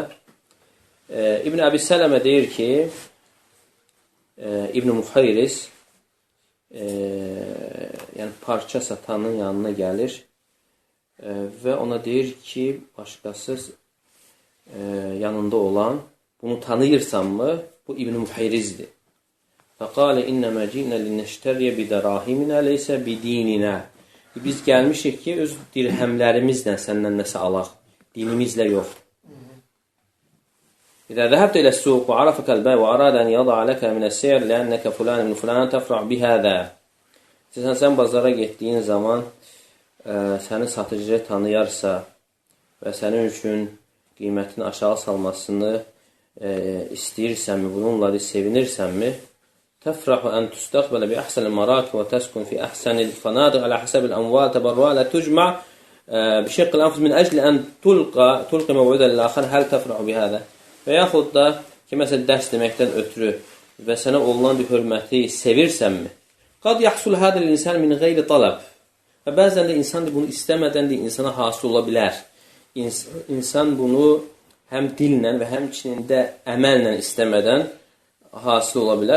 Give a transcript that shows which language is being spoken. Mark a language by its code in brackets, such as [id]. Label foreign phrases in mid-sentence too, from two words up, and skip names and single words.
[az] İbn Əbi Sələmə deyir ki, İbn Müxeyriz yəni parça satanın yanına gəlir və ona deyir ki, başqası yanında olan bunu tanıyırsanmı? Bu İbn-i Muhayrizdir. [ar] فقال إنما جئنا لنشتري بدراهمنا ليس بديننا. [az] Biz gəlmişik ki, öz dirhəmlərimizlə səndən nəsə alaq. Dinimizlə yox. [ar] إذا ذهبت إلى السوق وعرفك البائع وأراد أن يضع لك من السعر لأنك فلان من فلان تفرح بهذا. [az] Sən bazara getdiyin zaman səni satıcı tanıyarsa və sənin üçün qiymətin aşağı salmasını istəyirsənmi, bununla da sevinirsənmi? [ar] تفرح أن تستقبل بأحسن المراكب وتسكن في أحسن الفنادق على حسب الأموال تبرعا لا تجمع بشق الأنفس من أجل أن تلقي موعدا للآخر هل تفرح بهذا؟ [az] Və yaxud da ki, məsələn, dərs deməkdən ötürü və sənə olunan bir hörməti sevirsənmi? [ar] قد يحصل هذا الإنسان من غير طلب. [az] Və bəzən də insan bunu istəmədən də insana hasil ola bilər. İnsan bunu həm dillə və həmçinin də əməllə istəmədən hasil ola bilər.